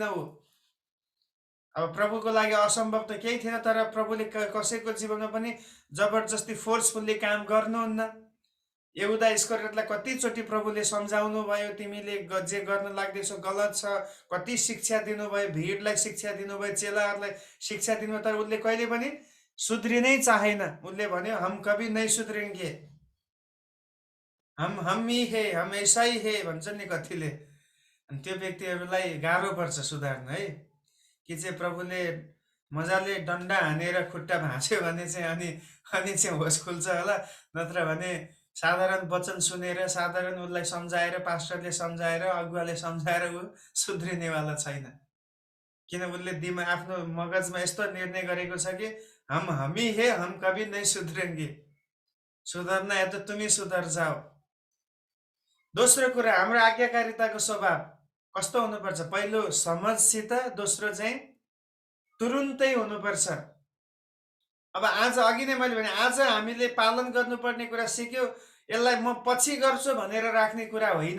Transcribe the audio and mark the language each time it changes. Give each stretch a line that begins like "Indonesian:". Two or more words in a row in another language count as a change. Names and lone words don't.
Nepali: अब प्रभुको लागि असम्भव त केही थिएन, तर प्रभुले कसैको जीवनमा पनि जबरजस्ती फोर्सफुल्ली काम गर्नुहुन्न। यहुदा इस्करियोतलाई कतिचोटि प्रभुले सम्झाउनु भयो, तिमीले जे गर्न लाग्दैछौ गलत छ। कति शिक्षा दिनुभयो, भिडलाई शिक्षा दिनुभयो, चेलाहरूलाई शिक्षा दिनुभयो, तर उसले कहिले पनि सुध्रिनै चाहेन। उसले भन्यो,
Hindi: हम कभी नहीं सुध्रेंगे, हम ही है, हम ऐसा ही है
Nepali: भन्छन् नि कतिले। अनि त्यो व्यक्तिहरूलाई गाह्रो पर्छ सुधार्न है। कि चाहिँ प्रभुले मजाले डन्डा हानेर खुट्टा भाँच्यो भने चाहिँ अनि चाहिँ होस खुल्छ होला। नत्र भने साधारण वचन सुनेर, साधारण उसलाई सम्झाएर, पास्टरले सम्झाएर, अगुवाले सम्झाएर ऊ सुध्रिनेवाला छैन। किन? उसले आफ्नो मगजमा यस्तो निर्णय गरेको छ कि
Hindi: हम ही है, हम कभी नहीं सुध्रेंगे, सुधर्ना है तो तुम ही सुधर जाओ।
Nepali: दोस्रो कुरा, हाम्रो आज्ञाकारिताको स्वभाव कस्तो हुनुपर्छ? पहिलो समझसित, दोस्रो चाहिँ तुरुन्तै हुनुपर्छ। अब आज अघि नै मैले भने, आज हामीले पालन गर्नुपर्ने कुरा सिक्यो, यसलाई म पछि गर्छु भनेर राख्ने कुरा होइन।